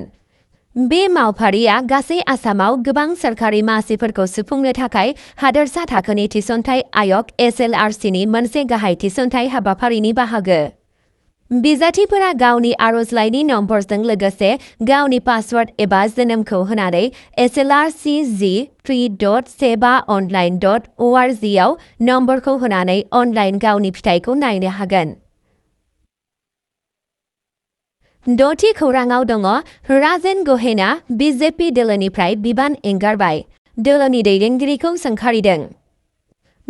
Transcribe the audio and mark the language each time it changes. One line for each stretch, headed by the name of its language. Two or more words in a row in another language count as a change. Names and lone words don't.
Bodo: बे मावफारिया गासै आसामाव गोबां सोरखारि मासिफोरखौ सुफुंनो थाखाय हादोरसा थाखोनि थिसनथाइ आय'ग SLRCनि मोनसे गाहाय थिसनथाइ हाबाफारिनि बाहागो। बिजाथिफोरा गावनि आर'जलाइनि नम्बरजों लोगोसे गावनि पासवार्ड एबा जोनोमखौ होनानै slrc3.15online.org आव नम्बरखौ होनानै अनलाइन गावनि फिथाइखौ नायनो हागोन। द'थि खौराङाव दङ राजेन गहेना BJP दोलोनिफ्राय बिबान एंगारबाय, दोलोनि दैदेनगिरिखौ सोंखारिदों।